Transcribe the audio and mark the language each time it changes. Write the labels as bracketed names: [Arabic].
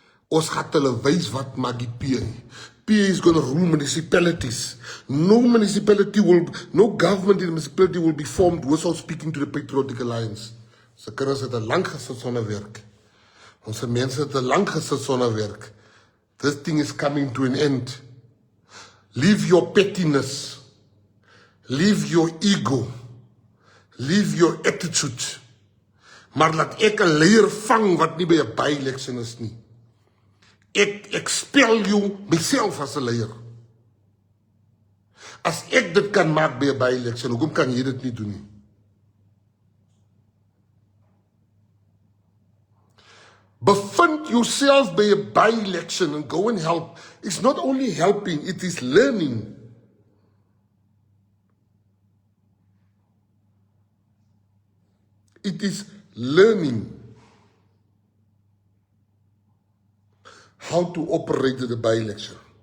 [Afrikaans] Ons gaat hulle wys wat maak die PA. [English] PA is going to rule municipalities. No government in the municipality will be formed without speaking to the Patriotic Alliance. [Afrikaans] Ons kinders het lang gesit sonder werk. Ons mense het lang gesit sonder werk. [English] This thing is coming to an end. Leave your pettiness. Leave your ego. Leave your attitude. [Afrikaans] Maar laat ek 'n leier vang wat nie by 'n by-election is nie. Ek [English] expel you myself [Afrikaans] as 'n leier. As ek dit kan maak by 'n by-election, hoekom kan jy dit nie doen nie? [English] Bevind yourself by a by-election and go and help. It's not only helping, it is learning. It is learning how to operate the by-election.